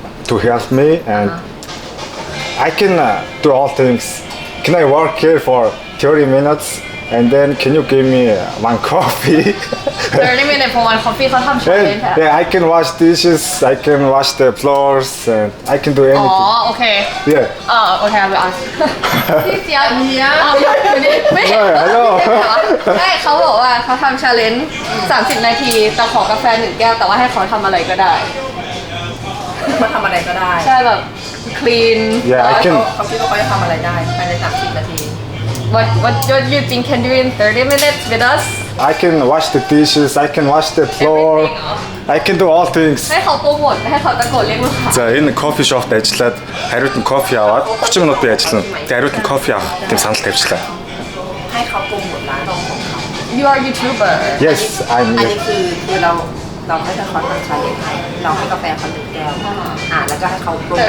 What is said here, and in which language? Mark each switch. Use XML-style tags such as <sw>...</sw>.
<en>to help me, and I can do all things. Can I work here for 30 minutes, and then can you give me one coffee? 30 minutes for one coffee</en> <th>เขาทำ</th> <en>challenge And, yeah, I can wash dishes, I can wash the floors, and I can do</en> <th>อ๋อ</th> <en>anything.</en> <th>โอเค</th> <en>Yeah.</en> <th>โอเคเอาไปอ่านพี่เจี๊ยบอยู่นี่ไม่เห็น</th> <en>Hello.</en> <th>ไม่เขาบอกว่าเขาทำ challenge 30 นาทีแต่ขอกาแฟ1 แก้วแต่ว่าให้เขาทำอะไรก็ได้ เขาทำอะไรก็ได้ ใช่แบบ clean</th> <en>Yeah, I can.</en> <th>เขาคิดว่าเขาจะทำอะไรได้ภายใน30 นาที</th> <en>what you think can do in 30 minutes with us I can wash the dishes, I can wash the floor, I can do all things.</en> <th>ให้เขาโปรโมทให้เขาตะโกนเรียกลูกค้า</th> <mn>За энэ кофе шопт ажиллаад хариуд нь кофе аваад 30 минут би ажиллана. Тэгээ хариуд нь кофе авах тийм санал тавьчлаа.</mn> <th>ให้เขาโปรโมทร้านของเขา</th> <en>you are YouTuber Yes,</en> <th>อัน</th> <en>I'm</en> <th>นี้คือเราให้เขาทำชาเลนจ์ให้เราให้กาแฟเขา1 แก้วแล้วก็ให้เขาโปรโมท</th>